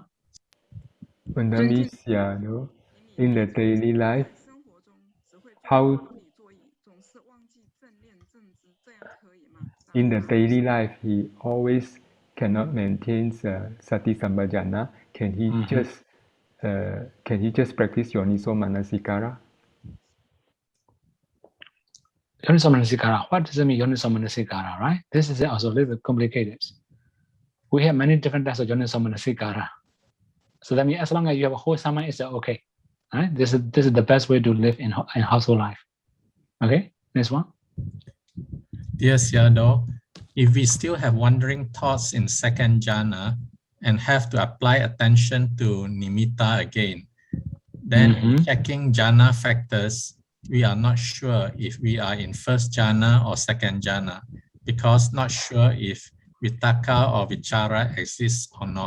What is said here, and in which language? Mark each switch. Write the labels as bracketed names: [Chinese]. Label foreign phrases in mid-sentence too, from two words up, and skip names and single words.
[English] When the Miss Sayadaw, in the daily life, in the daily life, he always cannot maintain [Pali] sati sampajana. [English] Can he just practice [Pali] yoniso manasikara? Yoniso manasikara. [English] What does it mean, [Pali] yoniso manasikara? [English] Right? This is also a little bit complicated. We have many different types of [Pali] yoniso manasikara. [English] So that means as long as you have a wholesome mind, it's okay. Right? This is the best way to live in household life. Okay, next one. Dear Sayadaw, if we still have wandering thoughts in second jhana and have to apply attention to nimitta again, then in checking jhana factors, we are not sure if we are in first jhana or second jhana, because not sure if vitakka or vichara exists or not.